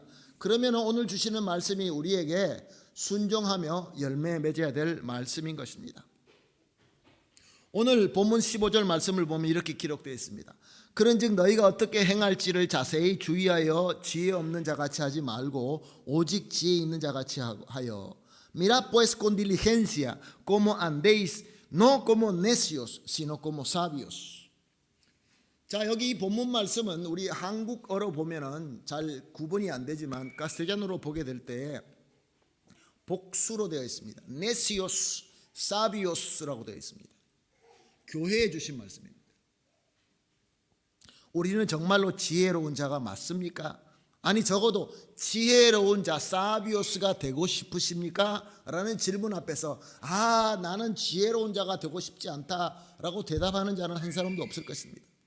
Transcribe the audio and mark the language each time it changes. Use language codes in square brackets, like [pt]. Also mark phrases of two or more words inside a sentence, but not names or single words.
[ko] 그러면 오늘 주시는 말씀이 우리에게 순종하며 열매 맺어야 될 말씀인 것입니다. 오늘 본문 15절 말씀을 보면 이렇게 기록되어 있습니다. 그런즉 너희가 어떻게 행할지를 자세히 주의하여 지혜 없는 자같이 하지 말고 오직 지혜 있는 자같이 하여 [es] Mirad pues con diligencia como andéis no como necios sino como sabios. [ko] 자, 여기 이 본문 말씀은 우리 한국어로 보면은 잘 구분이 안 되지만 카스텔란어로 보게 될 때 복수로 되어 있습니다. necios, sabios라고 되어 있습니다. 교회에 주신 말씀입니다. 우리는 정말로 지혜로운 자가 맞습니까? 아니, 적어도 지혜로운 자, 사비오스가 되고 싶으십니까? 라는 질문 앞에서 나는 지혜로운 자가 되고 싶지 않다라고 대답하는 자는 한 사람도 없을 것입니다.